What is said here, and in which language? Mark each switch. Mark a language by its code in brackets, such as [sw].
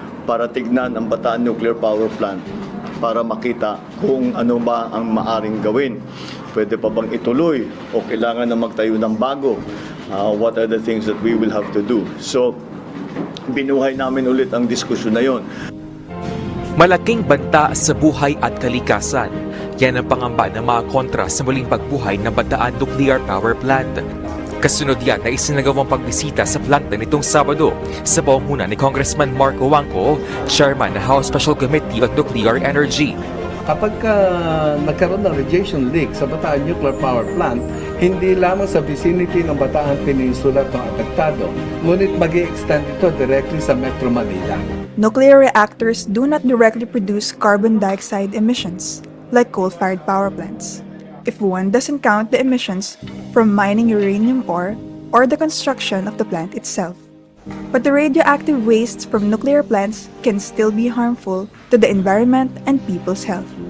[tl] para tignan ang Bataan Nuclear Power Plant para makita kung ano ba ang maaring gawin. Pwede pa bang ituloy o kailangan na magtayo ng bago? [en] What are the things that we will have to do? [tl] So, binuhay namin ulit ang diskusyon na yon. Malaking banta sa buhay at kalikasan. Yan ang pangamba ng mga kontra sa muling pagbuhay ng Bataan Nuclear Power Plant. Kasunod yan na isinagawang pagbisita sa planta nitong Sabado sa pamumuno ni Congressman Marco Wangco, Chairman ng House Special Committee on Nuclear Energy. Kapag nagkaroon ng radiation leak sa Bataan Nuclear Power Plant, hindi lamang sa vicinity ng Bataan Peninsula ito apektado, ngunit mag-i-extend ito directly sa Metro Manila. [en] Nuclear reactors do not directly produce carbon dioxide emissions, like coal-fired power plants, if one doesn't count the emissions from mining uranium ore or the construction of the plant itself. But the radioactive wastes from nuclear plants can still be harmful to the environment and people's health.